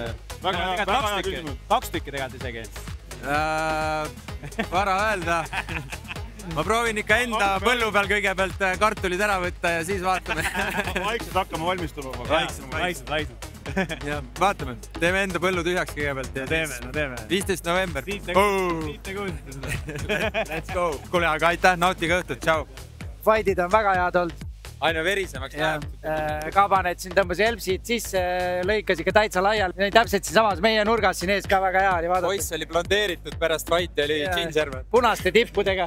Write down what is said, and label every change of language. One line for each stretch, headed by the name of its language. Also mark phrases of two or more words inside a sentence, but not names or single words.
Estonian: Kaks tükki tegelikult isegi. Vara öelda. Ma proovin ikka enda põllu peal kõigepealt kartulid ära võtta ja siis vaatame. Vaikselt hakkama valmistuma. Vaikselt. Ja, vaatame, teeme enda põllu tühjaks kõigepealt. Teeme. 15.
English: november. Let's go.
Estonian: Kuule, aga aitäh, nautige õhtut, tšau. Fightid on väga head olnud. Aina verisemaks läheb. Kabanet siin tõmbas Elpsid sisse, lõikas ikka täitsa laial. Täpselt siin samas meie nurgas siin ees ka väga hea oli vaadata. Poiss oli blondeeritud pärast fighti, oli ginger. Punaste tippudega.